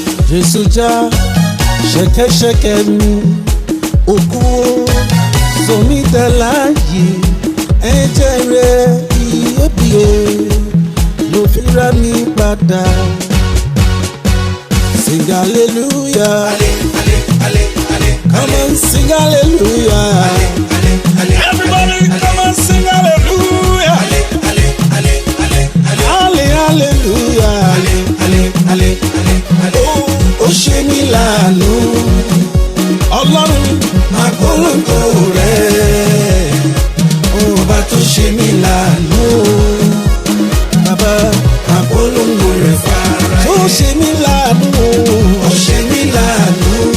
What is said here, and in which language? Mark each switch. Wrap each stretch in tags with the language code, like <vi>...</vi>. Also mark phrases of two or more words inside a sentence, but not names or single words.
<yo>Jésù já ṣẹ̀kẹ̀ṣẹ̀kẹ̀ mi, Òkú o, sọ mí dá láàyè. Ẹ̀jẹ̀ rẹ̀ iyebíye ló fi rà mí padà.</yo> <en>Sing hallelujah. Ale, ale, ale, ale, Come ale. on, sing hallelujah. Ale, ale, ale, Everybody, ale, ale. come on, sing hallelujah. Ale, ale, ale, ale, ale. Ale, hallelujah. Ale, ale, ale, ale, ale.</en> <yo>Ó, ó ṣe mí láàánú. Ọlọ́run, máa polongo rẹ̀. Ọba tó ṣe mí láàánú. Bàbá, Máa polongo rẹ̀ fara tó yé. ṣe mí láàánú. Ó ṣe mí láàánú.</yo>